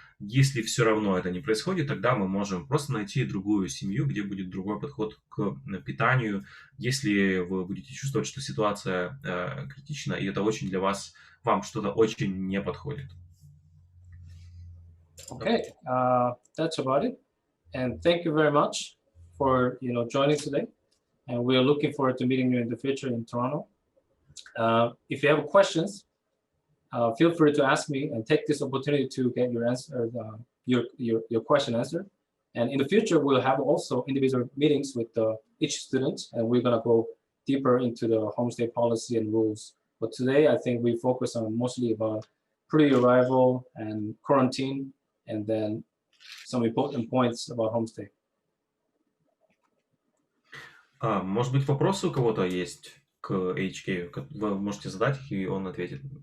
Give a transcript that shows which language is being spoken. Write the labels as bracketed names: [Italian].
[Russian] Если все равно это не происходит, тогда мы можем просто найти другую семью, где будет другой подход к питанию. Если вы будете чувствовать, что ситуация критична, и это очень для вам что-то очень не подходит. [English] Okay, that's about it. And thank you very much for joining today. And we are looking forward to meeting you in the future in Toronto. If you have questions, feel free to ask me and take this opportunity to get your answer, your question answered. And in the future, we'll have also individual meetings with each student, and we're gonna go deeper into the homestay policy and rules. But today, I think we focus on mostly about pre-arrival and quarantine, and then some important points about homestay. [Russian] Может быть, вопросы у кого-то есть к HK? Вы можете задать их, и он ответит.